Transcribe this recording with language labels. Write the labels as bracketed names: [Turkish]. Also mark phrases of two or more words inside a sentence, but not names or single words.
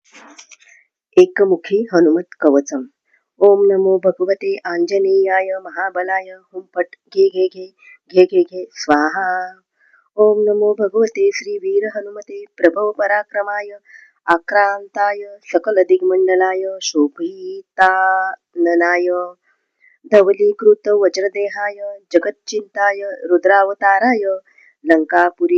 [Sanskrit] एकमुखी हनुमत कवचम. ओम नमो भगवते आंजनेयाय महाबलाय हुं फट घे घे घे घे घे घे स्वाहा. ओम नमो भगवते श्री वीर हनुमते प्रभव पराक्रमाय आक्रांताय सकल दिग्मंडलाय शोभिताननाय धवलीकृत वज्रदेहाय जगच्चिंताय रुद्रावताराय लंकापुरी